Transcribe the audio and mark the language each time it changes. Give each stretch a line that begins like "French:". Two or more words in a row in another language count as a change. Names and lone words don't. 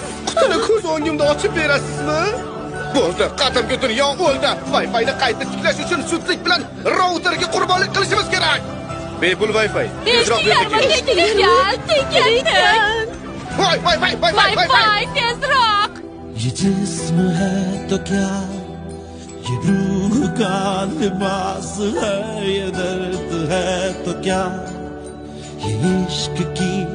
Uzbek: Qutini ko'z o'ngimda ochib berasizmi? Bo'ldi, qadimgi dunyo o'ldi. Wi-Fi'ni qayta tiklash uchun zudlik bilan routerga qurbonlik qilishimiz kerak. Bepul Wi-Fi. Tezroq Wi-Fi, tezroq!
Hindi: ये जिस्म है तो क्या, ये रूह का लिबास है, ये दर्द है तो क्या, ये इश्क की